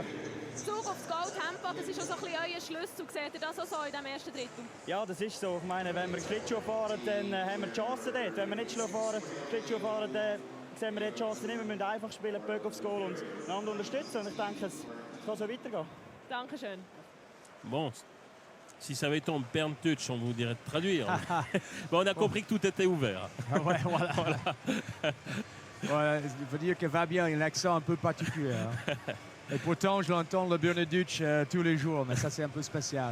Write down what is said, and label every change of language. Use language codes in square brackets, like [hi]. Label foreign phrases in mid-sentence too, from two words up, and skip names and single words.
[gsw] Zug aufs Goal-Tempo, das ist auch so ein bisschen euer Schlüssel. Seht ihr das auch so in diesem ersten Drittel? Ja, das ist so. Ich meine, wenn wir Schlittschuh fahren, dann haben wir die Chance dort. Wenn wir nicht Schlittschuh fahren, dann sehen wir die Chance nicht. Wir müssen einfach spielen, Böck aufs Goal und einander unterstützen. Und ich denke, es kann so weitergehen. Dankeschön. [fr] Bon, si ça avait été en Bernd Deutsch, on vous dirait de traduire. Bon, on a compris que tout était ouvert. Ah ouais, voilà. Ouais, il faut dire que Fabien a un accent un peu particulier. Hein. Et pourtant, je l'entends le Berneduc tous les jours, mais ça, c'est un peu spécial.